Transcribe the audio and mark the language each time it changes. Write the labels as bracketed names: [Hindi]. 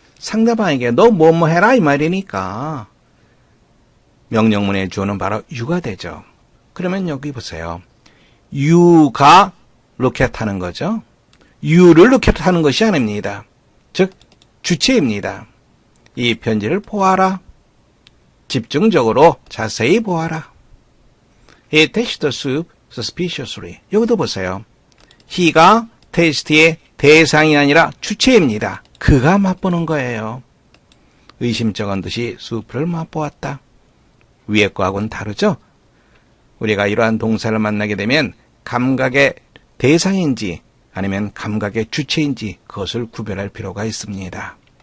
[Korean] 상대방에게 너 뭐뭐 해라 이 말이니까 명령문의 주어는 바로 you가 되죠. 그러면 여기 보세요. you가 look at 하는 거죠. you를 look at 하는 것이 아닙니다. 즉 주체입니다. 이 편지를 보아라. 집중적으로 자세히 보아라. [English] He tasted the soup suspiciously. [Korean] 여기도 보세요. he가 tast의 대상이 아니라 주체입니다. 그가 맛보는 거예요. 의심쩍은 듯이 수프를 맛보았다. 위에 거하고는 다르죠? 우리가 이러한 동사를 만나게 되면 감각의 대상인지 아니면 감각의 주체인지 그것을 구별할 필요가 있습니다.